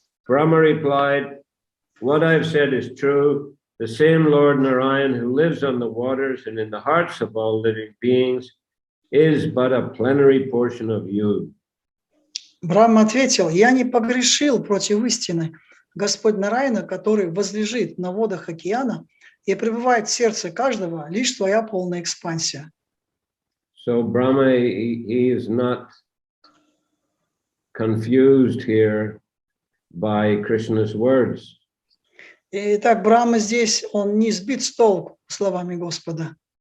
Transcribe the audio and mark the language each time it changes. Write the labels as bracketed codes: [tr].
[en] Brahma replied, what I've said is true. The same Lord Narayan who lives on the waters and in the hearts of all living beings is but a plenary portion of you. [ru] Брахма ответил, я не погрешил против истины. Господь Нараяна, который возлежит на водах океана и пребывает в сердце каждого, лишь твоя полная экспансия. [en] So Brahma, he is not confused here by Krishna's words. [ru] Итак, Брахма здесь, он не сбит с толку словами Господа.